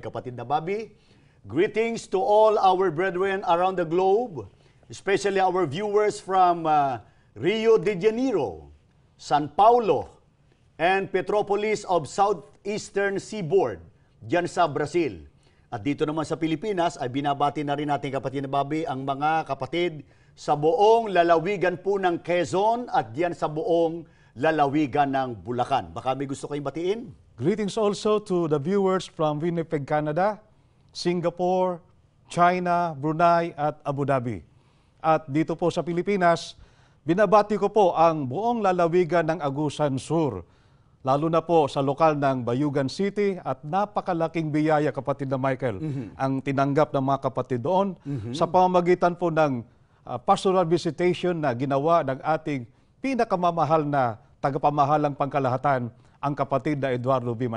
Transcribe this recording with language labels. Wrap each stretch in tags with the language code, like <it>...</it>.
<tl>Kapatid na</tl> <en>Bobby, greetings to all our brethren around the globe, especially our viewers from Rio de Janeiro, San Paulo, and Petropolis of Southeastern Seaboard,</en> <tl>dyan sa Brazil. At dito naman sa Pilipinas ay binabati na rin natin, kapatid na Bobby, ang mga kapatid sa buong lalawigan po ng Quezon at diyan sa buong lalawigan ng Bulacan. Baka may gusto kayong batiin?</tl> <en>Greetings also to the viewers from Winnipeg, Canada, Singapore, China, Brunei at Abu Dhabi.</en> <tl>At dito po sa Pilipinas, binabati ko po ang buong lalawigan ng Agusan Sur, lalo na po sa lokal ng Bayugan City, at napakalaking biyaya, kapatid na Michael, ang tinanggap ng mga kapatid doon sa pamamagitan po ng pastoral visitation na ginawa ng ating pinakamamahal na tagapamahalang pangkalahatan, ang kapatid na Eduardo B.</tl>